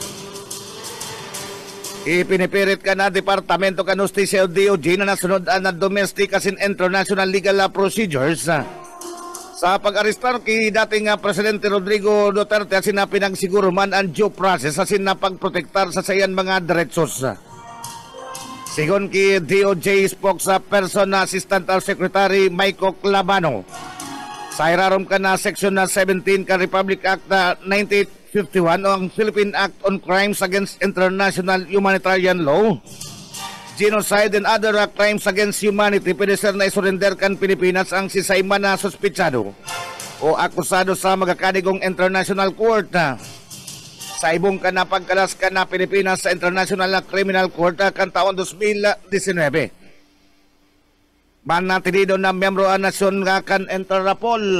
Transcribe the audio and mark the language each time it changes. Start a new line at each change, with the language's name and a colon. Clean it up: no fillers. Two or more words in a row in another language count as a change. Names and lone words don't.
Bikol: Ipinipirit ka na Departamento ka Justisya o DOJ na nasunod na domestic as in international legal procedures sa pag-arestar ki dating Presidente Rodrigo Duterte asin na pinagsiguro man ang
English: due process
Bikol: asin na pagprotektar sa sayan mga diretsos. Sigon ki DOJ spokesperson na Assistant Secretary Maiko Clavano, sa irarom ka na Section 17 ka Republic Act 9851 o ang Philippine Act on Crimes Against International Humanitarian Law, Genocide and other crimes against humanity, pwede sir na isurrender kan Pilipinas ang sisayman na suspitsado o akusado sa magakadigong International Court. Sa ibong ka na pagkalas ka na Pilipinas sa International Criminal Court kan taon 2019. Manatilido na membro ang nasyon nga kan Interpol.